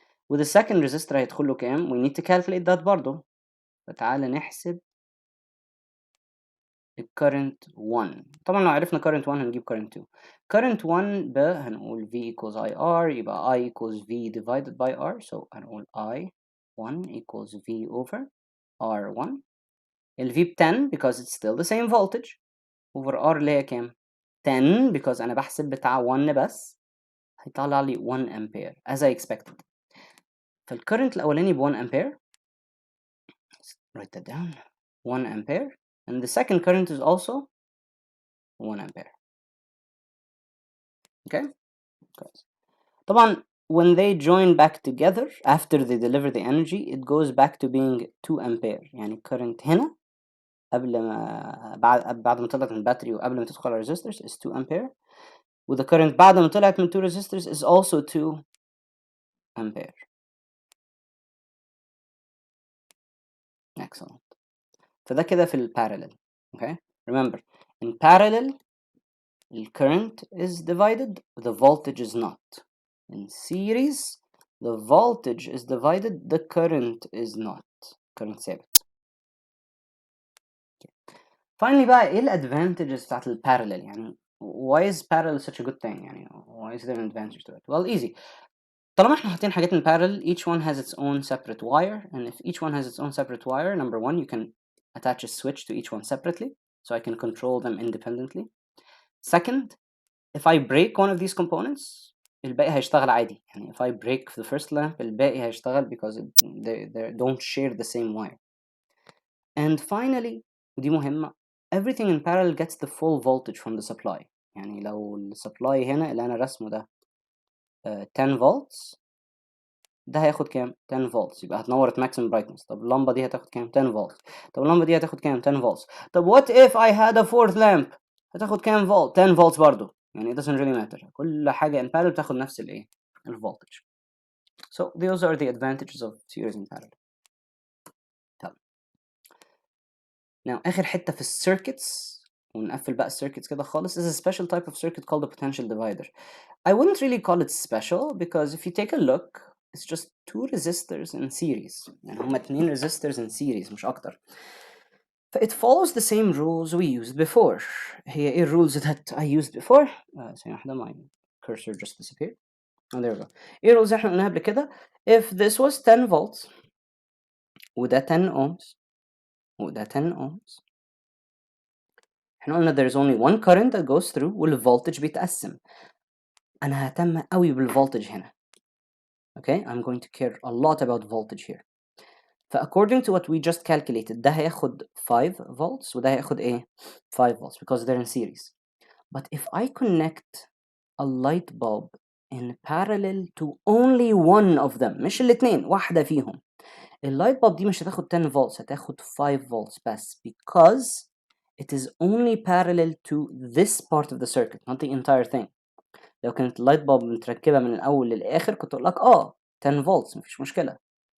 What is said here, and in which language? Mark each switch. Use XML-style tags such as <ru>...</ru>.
<en>وذ second resistor</en> <ar>هيدخل له كام؟</ar> <en>we need to calculate that</en> <ar>برضه. فتعالى نحسب current 1. طبعا لو عرفنا current 1 هنجيب current 2.</ar> <en>current 1</en> <ar>ب هنقول</ar> <en>V equals IR</en> <ar>يبقى</ar> <en>I equals V divided by R. So</en> <ar>هنقول</ar> <en>I1 equals V over R1. ال V ب 10 because it's still the same voltage over R</en> <ar>اللي هي كام؟</ar> <en>10 because</en> <ar>أنا بحسب بتاع 1 بس هيطلع لي</ar> <en>1 ampere as I expected.</en> <ar>فالcurrent الأولاني ب 1 ampere.</ar> <en>Let's write that down. 1 ampere. And the second current is also 1 ampere. Okay? Good.</en> <ar>طبعا</ar> <en>when they join back together after they deliver the energy it goes back to being 2 ampere.</en> <ar>يعني current هنا قبل ما بعد ما طلعت من الباتري وقبل ما تدخل على resistors</ar> <en>is 2 ampere. وthe current</en> <ar>بعد ما طلعت من</ar> <en>2 resistors is also 2 ampere. Excellent.</en> <ar>فده كده في ال parallel.</ar> <en>Okay? Remember in parallel the current is divided, the voltage is not. In series, the voltage is divided, the current is not. current ثابت. Finally</en> <ar>بقى ايه</ar> <en>ال advantages بتاعت ال parallel يعني why is parallel such a good thing يعني why is there an advantage to it? Well easy.</en> <ar>طالما احنا حاطين حاجات</ar> <en>in parallel each one has its own separate wire and if each one has its own separate wire number one you can attach a switch to each one separately so I can control them independently. Second, if I break one of these components</en> <ar>الباقي هيشتغل عادي.</ar> <en>يعني if I break the first lamp</en> <ar>الباقي هيشتغل</ar> <en>because they don't share the same wire. And finally</en> <ar>ودي مهمة</ar> <en>everything in parallel gets the full voltage from the supply.</en> <ar>يعني لو السبلاي هنا اللي أنا رسمه ده 10 volts ده هياخد كام؟ 10 volts يبقى هتنور</ar> <en>at maximum brightness.</en> <ar>طب اللمبة دي هتاخد كام؟ 10 volts. طب اللمبة دي هتاخد كام؟ 10 volts.</ar> <en>طب what if I had a fourth lamp؟</en> <ar>هتاخد كام فولت؟</ar> <en>10 volts برضو. يعني it doesn't really matter.</en> <ar>كل حاجة in parallel بتاخد نفس الإيه؟ الفولتج.</ar> <en>So those are the advantages of series in parallel. طب now</en> <ar>آخر حتة في السيركتس ونقفل بقى السيركتس كده خالص</ar> <en>is a special type of circuit called a potential divider. I wouldn't really call it special because if you take a look it's just two resistors in series.</en> <ar>يعني هما 2</ar> <en>resistors in series</en> <ar>مش أكتر.</ar> <en>It follows the same rules we used before. هي إيه rules that I used before؟</en> <ar>ثانية واحدة</ar> <en>my cursor just disappeared. Oh, there we go. إيه rules</en> <ar>إحنا قلناها قبل كده؟</ar> <en>If this was 10 volts وده 10 ohms وده 10 ohms</en> <ar>إحنا قلنا</ar> <en>there is only one current that goes through والvoltage بيتقسم.</en> <ar>أنا ههتم قوي بالvoltage هنا.</ar> <en>Okay, I'm going to care a lot about voltage here. according to what we just calculated ده هياخد 5 volts</en> <ar>وده هياخد إيه؟</ar> <en>5 volts because they're in series. But if I connect a light bulb in parallel to only one of them</en> <ar>مش الاتنين واحدة فيهم</ar> <en>اللايت bulb دي</en> <ar>مش هتاخد</ar> <en>10 volts هتاخد 5 volts بس because it is only parallel to this part of the circuit not the entire thing.</en> <ar>لو كانت اللايت bulb متركبة من الأول للآخر كنت أقول لك 10 volts مفيش مشكلة.</ar>